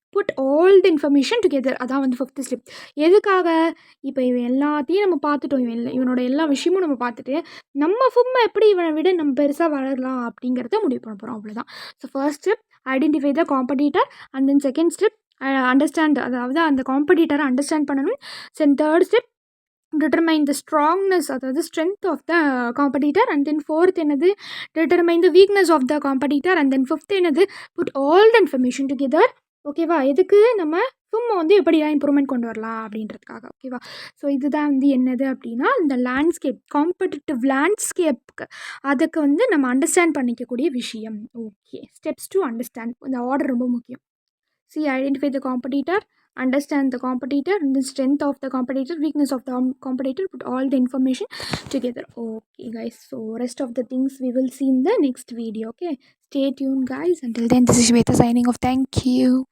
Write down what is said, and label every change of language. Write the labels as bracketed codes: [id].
[en] Put all the information together. [ta] அதான் வந்து [en] Fifth step. [ta] எதுக்காக? இப்போ இவன் எல்லாத்தையும் நம்ம பார்த்துட்டோம். இவனோட எல்லா விஷயமும் நம்ம பார்த்துட்டு நம்ம எப்படி இவனை விட நம்ம பெருசாக வளரலாம் அப்படிங்கிறத முடிவு பண்ண போகிறோம். அவ்வளோதான். [en] first step identify the competitor and then second step understand, [ta] அதாவது அந்த காம்படிட்டரை அண்டர்ஸ்டாண்ட் பண்ணணும். [en] third step determine the strongness, [ta] அதாவது [en] strength of the competitor, and then fourth [ta] என்னது? [en] determine the weakness of the competitor, and then fifth [ta] என்னது? [en] put all the information together. [ta] ஓகேவா? எதுக்கு? நம்ம வந்து எப்படியா இம்ப்ரூவ்மெண்ட் கொண்டு வரலாம் அப்படின்றதுக்காக. ஓகேவா? இதுதான் வந்து என்னது அப்படின்னா இந்த காம்படிட்டிவ் லேண்ட்ஸ்கேப்க்கு அதுக்கு வந்து நம்ம அண்டர்ஸ்டாண்ட் பண்ணிக்கக்கூடிய விஷயம். [en] Okay. Steps to understand. [ta] இந்த ஆர்டர் ரொம்ப முக்கியம். [en] identify the competitor, understand the competitor, and the strength of the competitor, weakness of the competitor, put all the information together. Okay guys, rest of the things we will see in the next video. Okay, stay tuned guys. Until then, this is Shweta signing off. Thank you.